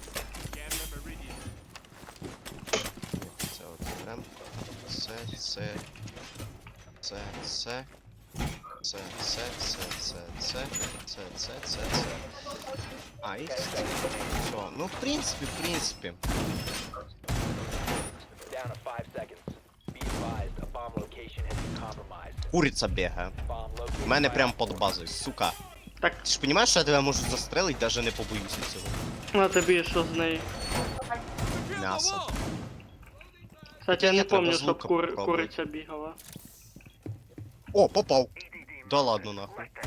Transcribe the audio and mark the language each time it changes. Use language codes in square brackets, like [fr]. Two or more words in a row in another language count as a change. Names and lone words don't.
[uk] Це от прям. Це. А, і все. Ну, в принципі. [en] Down to 5 seconds. Be advised, a bomb location has been compromised. [uk] Куриця бігає. [en] Bomb located [uk] У мене [en] by [uk] прям [en] Op [uk] під базою, сука. Так, Ти ж розумієш, що я тебе можу застрелити, навіть не побоюся цього. на тобі що з нею? М'ясо. [ru] Кстати, я [uk] Ні, не треба [ru] помню, [uk] з щоб лука попробувати. куриця бігала. [ru] О, попав. Да ладно нахуй.